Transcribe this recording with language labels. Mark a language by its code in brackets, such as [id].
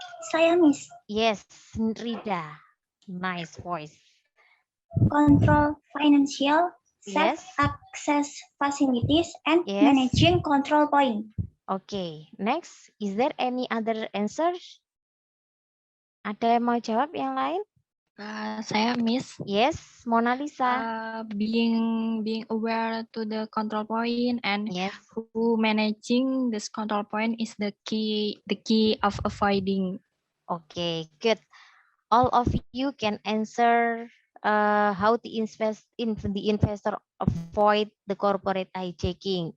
[id] Saya Miss. [en] Yes, Rida. Nice voice. Control financial, set Yes. access facilities, and Yes. managing control point. Okay. Next, is there any other answer? [id] Ada yang mau jawab yang lain? Saya Miss. [en] Yes, Mona Lisa. Being aware to the control point and Yes. who managing this control point is the key of avoiding. Okay, good. All of you can answer how the investor avoid the corporate hijacking.